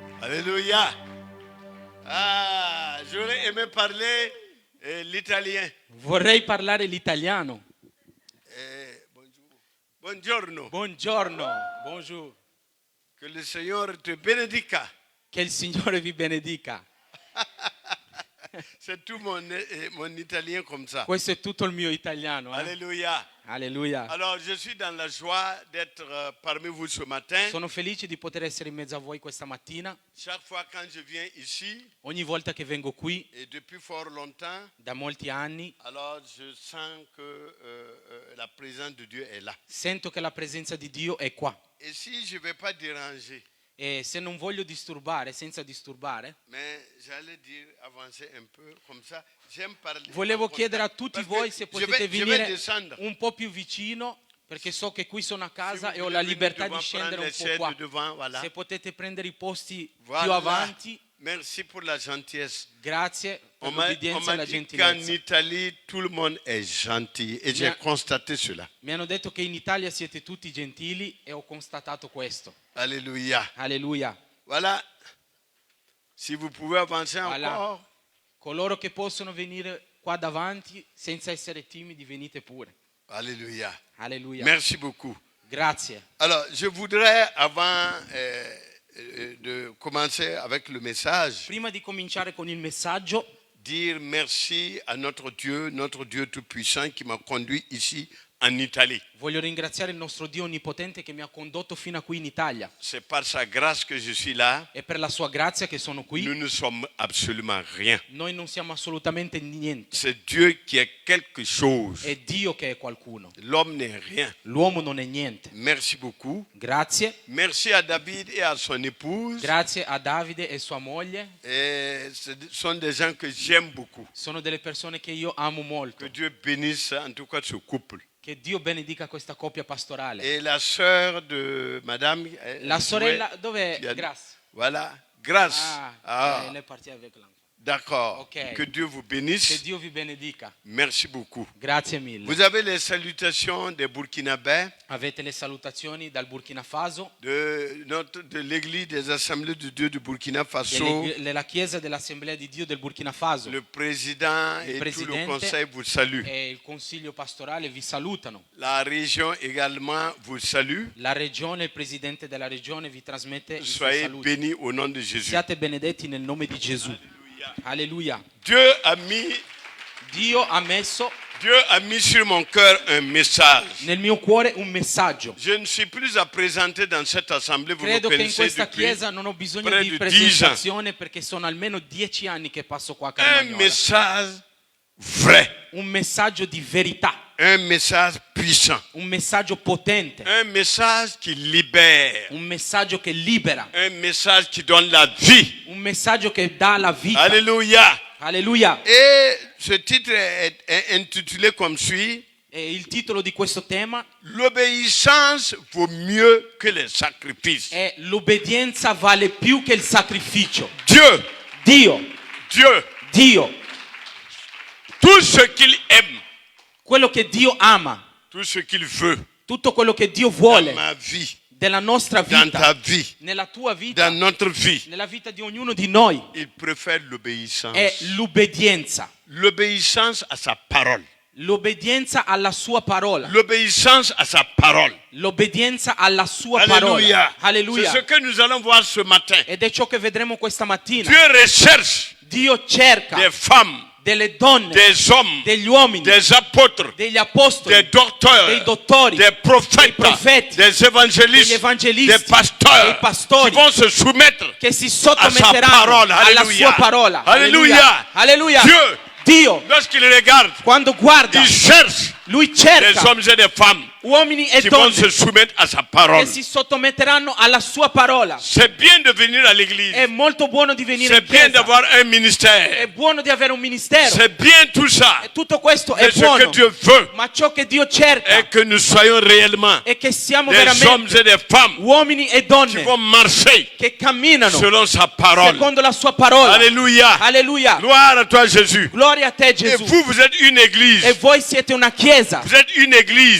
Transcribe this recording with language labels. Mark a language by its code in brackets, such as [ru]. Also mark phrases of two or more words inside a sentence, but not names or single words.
[fr] Alléluia. Ah, j'aurais aimé parler l'italien. [it] Vorrei parlare l'italiano. Buongiorno. Buongiorno, [fr] bonjour. Que le Seigneur te bénédica. [it] Che il Signore vi benedica. [fr] C'est tout mon italien comme ça. [it] Questo è tutto il mio italiano. [fr] Alléluia. [it] Alleluia. [fr] Alors, je suis dans la joie d'être parmi vous ce matin. [it] Sono felice di poter essere in mezzo a voi questa mattina. [fr] Chaque fois quand je viens ici, [it] Ogni volta che vengo qui, [fr] et depuis fort longtemps, [it] da molti anni, [fr] alors je sens que la présence de Dieu est là. [it] sento che la presenza di Dio è qua. [fr] Et si je ne vais pas déranger, [it] E se non voglio disturbare, senza disturbare, [fr] mais j'allais dire avancer un peu comme ça. J'aime parler. [it] volevo chiedere a tutti [fr] Parce [it] voi [fr] que [it] se [fr] je [it] potete [fr] vais [it] venire [fr] descendere. [it] un po' più vicino, perché so che qui sono a casa [fr] Si [it] e ho [fr] vous [it] la [fr] voulez [it] libertà [fr] venir [it] di [fr] devant, [it] scendere un [fr] prendre [it] po' [fr] les [it] qua. [fr] chaises devant, voilà. [it] Se potete prendere i posti [fr] Voilà. [it] più avanti, [fr] Merci pour la gentillesse. [it] grazie per [fr] On m'a [it] l'obbedienza e la [fr] dit qu'en [it] gentilezza. [fr] Italie, tout le monde est gentil. Et j'ai Bien. constaté cela. [it] Mi hanno detto che in Italia siete tutti gentili e ho constatato questo. [fr] Alléluia. [it] Alleluia. [fr] Voilà. Si vous pouvez avancer Voilà. encore. [it] Coloro che possono venire qua davanti senza essere timidi, venite pure. [fr] Alléluia. [it] Alleluia. [fr] Merci beaucoup. [it] Grazie. [fr] Alors, je voudrais, avant de commencer avec le message, [it] Prima di cominciare con il messaggio, [fr] dire merci à notre Dieu Tout-Puissant qui m'a conduit ici en Italie. [it] voglio ringraziare il nostro Dio Onnipotente che mi ha condotto fino a qui in Italia. [fr] C'est par sa grâce que je suis là. [it] E per la sua grazia che sono qui. [fr] Nous ne sommes absolument rien. [it] Noi non siamo assolutamente niente. [fr] C'est Dieu qui est quelque chose. [it] È Dio che è qualcuno. [fr] L'homme n'est rien. [it] L'uomo non è niente. [fr] Merci beaucoup. [it] Grazie. [fr] Merci à David et à son épouse. [it] Grazie a Davide e sua moglie. [fr] Et ce sont des gens que j'aime beaucoup. [it] Sono delle persone che io amo molto. [fr] Que Dieu bénisse en tout cas ce couple. [it] Che Dio benedica questa coppia pastorale. [fr] Et la sœur de madame. [it] La sorella, dov'è? [fr] qui a- [it] Grazie. [fr] Voilà. Grâce. [it] Lei è partita [fr] avec l'enfant. D'accord. Ok. Que Dieu vous [it] Che [fr] bénisse. [it] Dio vi benedica. [fr] Merci beaucoup. [it] Grazie mille. [fr] Vous avez les salutations des Burkinabés, [it] Avete le salutazioni dal Burkina Faso, [fr] de l'église des assemblées de Dieu du Burkina Faso. [it] della Chiesa dell'Assemblea di Dio del Burkina Faso. [fr] Le président et tout le [it] Presidente [fr] conseil vous saluent. [it] E il Consiglio pastorale vi salutano. [fr] La région également vous salue. [it] La regione, il presidente della regione vi trasmette il suo [fr] Soyez [it] saluto. [fr] bénis au nom de Jésus. [it] Siate benedetti nel nome di Gesù. Alleluia. [fr] Dieu a mis sur mon cœur un message. [it] Nel mio cuore un messaggio. [fr] Je ne suis plus à présenter dans cette assemblée, vous me [it] Credo che in [fr] connaissez [it] questa [fr] depuis [it] chiesa non ho bisogno [fr] près [it] di [fr] de 10 ans. [it] presentazione perché sono almeno 10 anni che passo qua a [fr] Un [it] Carmagnola. [fr] message vrai, [it] Un messaggio di verità, [fr] un message puissant, [it] un messaggio potente, [fr] un message qui libère, [it] un messaggio che libera, [fr] un message qui donne la vie. [it] un messaggio che dà la vita. [fr] Alléluia. [it] Alleluia. [fr] Et ce titre est intitulé comme suit: [it] E il titolo di questo tema [fr] L'obéissance vaut mieux que les sacrifices. [it] è l'obbedienza vale più che il sacrificio. [fr] Dieu, [it] Dio, [fr] tout ce qu'il aime, [it] quello che Dio ama, [fr] tout ce qu'il veut [it] tutto quello che Dio [fr] dans [it] vuole [fr] ma vie, [it] della nostra [fr] dans ta [it] vita, [fr] vie, [it] nella tua vita, [fr] dans notre vie, [it] nella vita di ognuno di noi, [fr] il préfère [it] è [fr] l'obéissance. [it] l'obbedienza. [fr] L'obéissance à sa parole. [it] L'obbedienza alla sua parola. [fr] L'obéissance à sa parole. [it] L'obbedienza alla sua [fr] Alléluia. [it] parola. [fr] C'est [it] Alleluia. [fr] ce que nous allons voir ce matin. [it] Ed è ciò che vedremo questa mattina. [fr] Dieu recherche [it] Dio cerca [fr] des femmes, [it] delle donne, [fr] des hommes, [it] degli uomini, [fr] des apôtres, [it] degli apostoli, [fr] des docteurs, [it] dei dottori, [fr] des prophètes, [it] dei profeti, [fr] des évangélistes, [it] degli evangelisti, [fr] des pasteurs [it] dei pastori [fr] qui vont se soumettre [it] che si [fr] à sa [it] sottometteranno [fr] parole. [it] alla [fr] Alléluia. [it] sua parola. [fr] Alléluia. [it] Alleluia. [fr] Dieu, [it] Dio, [fr] lorsqu'il regarde, [it] quando guarda, [fr] il cherche [it] lui [fr] des [it] cerca [fr] hommes et des femmes [it] uomini e [fr] qui vont [it] donne [fr] se soumettre à sa [it] che [fr] parole. [it] si sottometteranno alla sua parola. [fr] C'est bien de venir à l'église. [it] È molto buono di venire [fr] C'est [it] in [fr] bien [it] chiesa. [fr] d'avoir un [it] È [fr] ministère. [it] buono di avere un ministero. [fr] C'est bien tout ça. [it] E tutto questo è [fr] Mais ce que [it] buono. [fr] Dieu veut [it] Ma ciò che Dio cerca [fr] est que nous soyons réellement [it] è che siamo [fr] des hommes [it] veramente [fr] et des femmes [it] uomini e [fr] qui [it] donne [fr] vont marcher [it] che camminano [fr] selon sa parole. [it] secondo la sua parola. [fr] Alléluia. [it] Alleluia. [fr] Gloire à toi, Jésus. [it] Gloria a te, [fr] Et [it] Gesù. [fr] vous êtes une église. [it] E voi siete una chiesa chiesa, [fr] Vous êtes une église.